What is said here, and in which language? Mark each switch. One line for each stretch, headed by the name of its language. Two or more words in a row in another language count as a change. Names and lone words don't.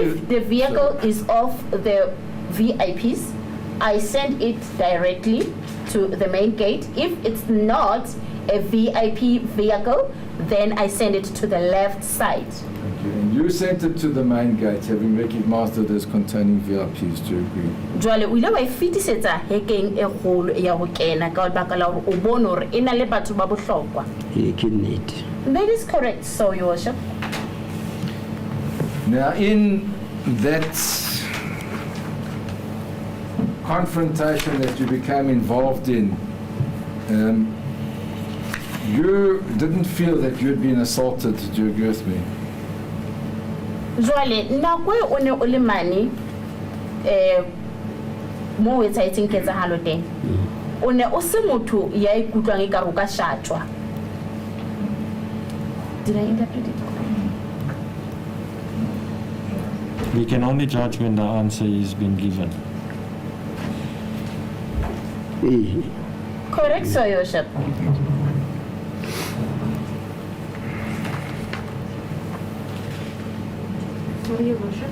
English: if the vehicle is of the VIPs, I send it directly to the main gate. If it's not a VIP vehicle, then I send it to the left side. And you sent it to the main gate, having recognized it as containing VIPs. Do you agree?
Southern Sotho: Jwale o ile wa fitisetsa hekeng e kgolo ya ho kena ka lebaka la hore o bone hore ena le batho ba bohlokwa.
English: That is correct, so Your Worship. Now, in that confrontation that you became involved in, you didn't feel that you had been assaulted. Do you agree with me?
Southern Sotho: Jwale nako e o ne o le mane mo website-eng ketsahalo teng o ne o se motho ya ikutlwang e ka roka shatwa.
English: Did I interpret it? We can only judge when the answer is being given. Correct, sir, Your Worship. Sorry, Your Worship.